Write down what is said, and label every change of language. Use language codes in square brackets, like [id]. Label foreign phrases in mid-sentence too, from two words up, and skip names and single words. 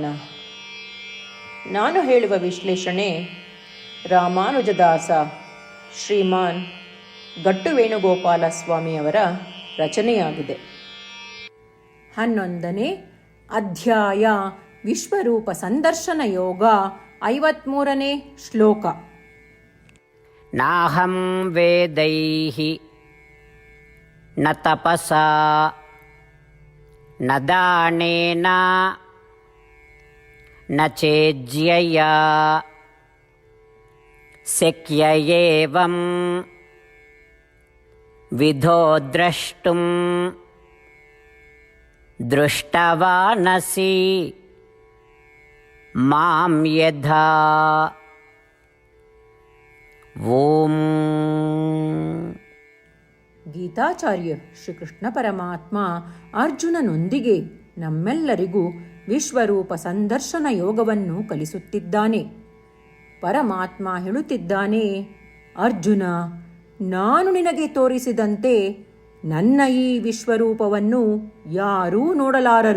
[kn] ನಾನು ಹೇಳುವ ವಿಶ್ಲೇಷಣೆ ರಾಮಾನುಜದಾಸ ಶ್ರೀಮಾನ್ ಗಟ್ಟು ವೇಣುಗೋಪಾಲ ಸ್ವಾಮಿಯವರ ರಚನೆಯಾಗಿದೆ. 11ನೇ ಅಧ್ಯಾಯ ವಿಶ್ವರೂಪ ಸಂದರ್ಶನ ಯೋಗ. 53ನೇ ಶ್ಲೋಕ. [sa] ನಾಹಂ ವೇದೈಃ ನ ತಪಸಾ ನ ದಾನೇನ ನ ಚೇಜ್ಯಯಾ ಶಕ್ಯ ಏವಂ ವಿಧೋ ದ್ರಷ್ಟುಂ ದೃಷ್ಟವಾನಸಿ ಮಾಂ ಯಥಾ. ಓಂ. [kn] ಗೀತಾಚಾರ್ಯ ಶ್ರೀಕೃಷ್ಣ ಪರಮಾತ್ಮ ಅರ್ಜುನನೊಂದಿಗೆ ನಮ್ಮೆಲ್ಲರಿಗೂ ವಿಶ್ವರೂಪ ಸಂದರ್ಶನ ಯೋಗವನ್ನು ಕಲಿಸುತ್ತಿದ್ದಾನೆ. ಪರಮಾತ್ಮ ಹೇಳುತ್ತಿದ್ದಾನೆ, ಅರ್ಜುನ, ನಾನು ನಿನಗೆ ತೋರಿಸಿದಂತೆ ನನ್ನ ಈ ವಿಶ್ವರೂಪವನ್ನು ಯಾರೂ ನೋಡಲಾರರು.